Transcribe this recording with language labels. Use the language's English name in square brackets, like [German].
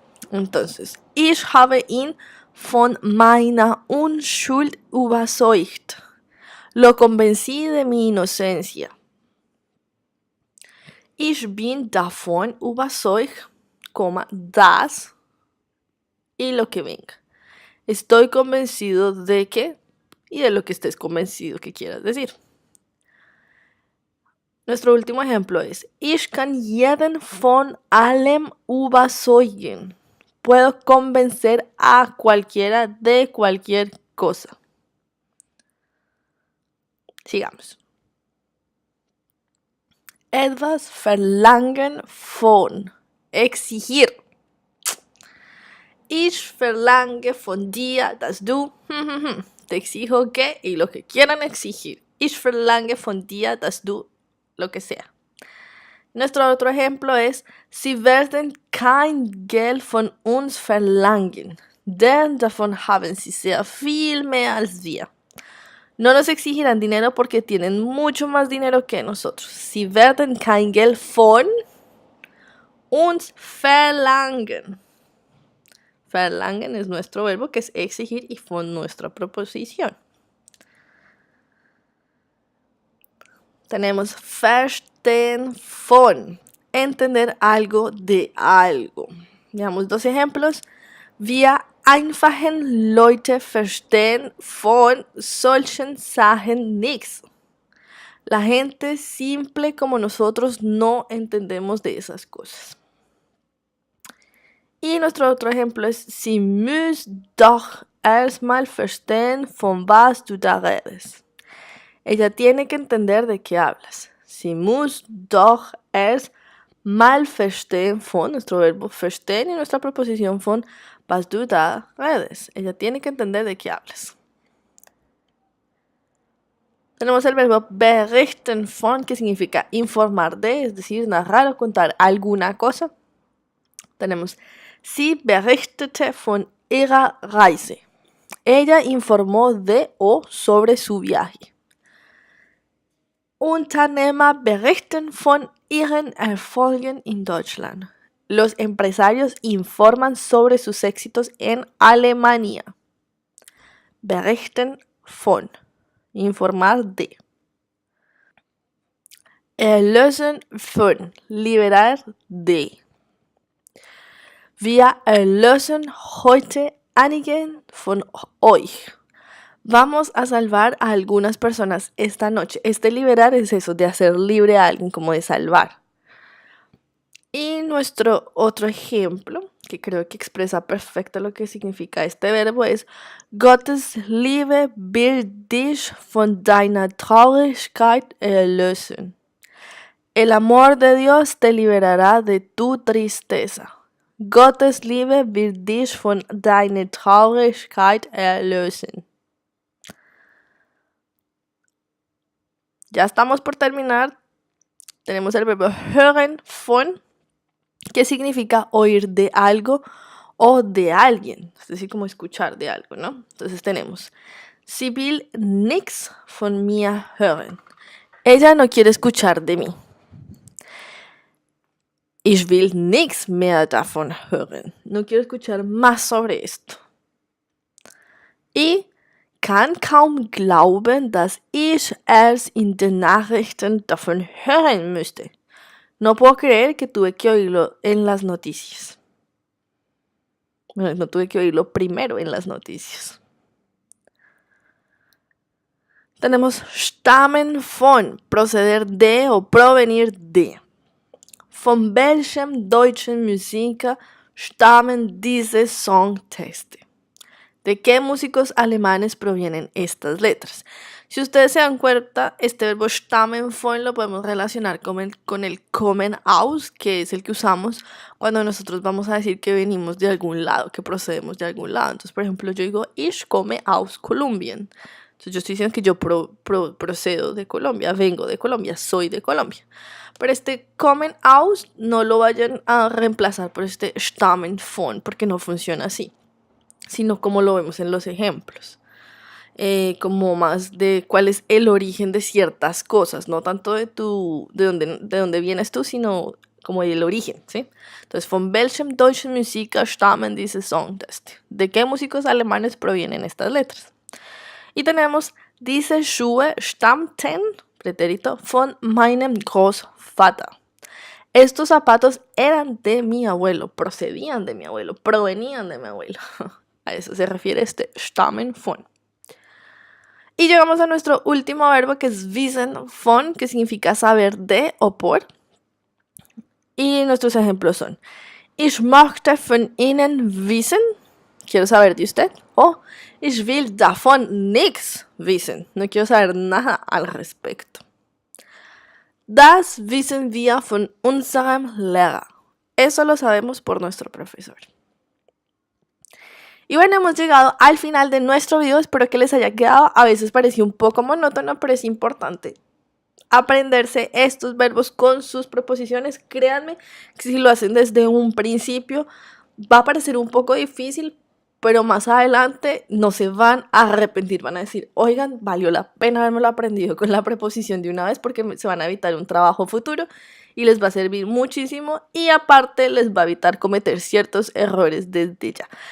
[Spanish] Entonces, [German] ich habe ihn von meiner Unschuld überzeugt. [Spanish] Lo convencí de mi inocencia. [German] Ich bin davon überzeugt, dass [Spanish] y lo que venga. Estoy convencido de que y de lo que estés convencido que quieras decir. Nuestro último ejemplo es [German] Ich kann jeden von allem überzeugen. [Spanish] Puedo convencer a cualquiera de cualquier cosa. Sigamos. [German] Etwas verlangen von. Exigir. Ich verlange von dir, dass du. [Spanish] Te exijo que y lo que quieran exigir. [German] Ich verlange von dir, dass du. [Spanish] Lo que sea. Nuestro otro ejemplo es [German] Sie werden kein Geld von uns verlangen, denn davon haben sie sehr viel mehr als wir. [Spanish] No nos exigirán dinero porque tienen mucho más dinero que nosotros. [German] Sie werden kein Geld von uns verlangen. Verlangen [Spanish] es nuestro verbo que es exigir y von nuestra proposición. Tenemos [German] verstehen von, [Spanish] entender algo de algo. Veamos dos ejemplos. [German] Wir einfachen Leute verstehen von solchen Sachen nichts. [Spanish] La gente simple como nosotros no entendemos de esas cosas. Y nuestro otro ejemplo es [German] Sie müssen doch erstmal verstehen von was du da redest. [Spanish] Ella tiene que entender de qué hablas. [German] Sie muss doch erst mal verstehen von, [Spanish] nuestro verbo verstehen y nuestra proposición von, [German] was du da redest. [Spanish] Ella tiene que entender de qué hablas. Tenemos el verbo [German] berichten von, [Spanish] que significa informar de, es decir, narrar o contar alguna cosa. Tenemos [German] Sie berichtete von ihrer Reise. [Spanish] Ella informó de o sobre su viaje. [German] Unternehmer berichten von ihren Erfolgen in Deutschland. [Spanish] Los empresarios informan sobre sus éxitos en Alemania. [German] Berichten von. [Spanish] Informar de. [German] Erlösen von. [Spanish] Liberar de. [German] Wir erlösen heute einigen von euch. [Spanish] Vamos a salvar a algunas personas esta noche. Liberar es eso, de hacer libre a alguien, como de salvar. Y nuestro otro ejemplo, que creo que expresa perfecto lo que significa este verbo, es [German] Gottes Liebe wird dich von deiner Traurigkeit erlösen. [Spanish] El amor de Dios te liberará de tu tristeza. [German] Gottes Liebe wird dich von deiner Traurigkeit erlösen. [Spanish] Ya estamos por terminar. Tenemos el verbo [German] hören von, [Spanish] que significa oír de algo o de alguien. Es decir, como escuchar de algo, ¿no? Entonces tenemos [German] Sie will nichts von mir hören. [Spanish] Ella no quiere escuchar de mí. [German] Ich will nichts mehr davon hören. [Spanish] No quiero escuchar más sobre esto. Y [German] kann kaum glauben, dass ich erst in den Nachrichten davon hören müsste. [Spanish] No puedo creer que tuve que oírlo en las noticias. Bueno, no tuve que oírlo primero en las noticias. Tenemos [German] stammen von, [Spanish] proceder de o provenir de. [German] Von welchem deutschen Musiker stammen diese Songtexte? [Spanish] ¿De qué músicos alemanes provienen estas letras? Si ustedes se dan cuenta, este verbo [German] stammen von [Spanish] lo podemos relacionar con el [German] kommen aus, [Spanish] que es el que usamos cuando nosotros vamos a decir que venimos de algún lado, que procedemos de algún lado. Entonces, por ejemplo, yo digo, [German] ich komme aus Kolumbien. [Spanish] Entonces, yo estoy diciendo que yo procedo de Colombia, vengo de Colombia, soy de Colombia. Pero este [German] kommen aus [Spanish] no lo vayan a reemplazar por este [German] stammen von, [Spanish] porque no funciona así, sino como lo vemos en los ejemplos. Como más de cuál es el origen de ciertas cosas, no tanto de dónde vienes tú, sino como el origen, ¿sí? Entonces, [German] von welchem deutschen Musiker stammen diese Songtexte? [Spanish] ¿De qué músicos alemanes provienen estas letras? Y tenemos, [German] diese Schuhe stammten, [Spanish] pretérito, [German] von meinem Großvater. [Spanish] Estos zapatos eran de mi abuelo, procedían de mi abuelo, provenían de mi abuelo. A eso se refiere este [German] stammen von. [Spanish] Y llegamos a nuestro último verbo, que es [German] wissen von, [Spanish] que significa saber de o por. Y nuestros ejemplos son: [German] Ich möchte von Ihnen wissen. [Spanish] Quiero saber de usted. O [German] ich will davon nichts wissen. [Spanish] No quiero saber nada al respecto. [German] Das wissen wir von unserem Lehrer. [Spanish] Eso lo sabemos por nuestro profesor. Y bueno, hemos llegado al final de nuestro video, espero que les haya quedado. A veces parecía un poco monótono, pero es importante aprenderse estos verbos con sus preposiciones. Créanme que si lo hacen desde un principio va a parecer un poco difícil, pero más adelante no se van a arrepentir, van a decir, oigan, valió la pena haberme lo aprendido con la preposición de una vez, porque se van a evitar un trabajo futuro y les va a servir muchísimo, y aparte les va a evitar cometer ciertos errores desde ya.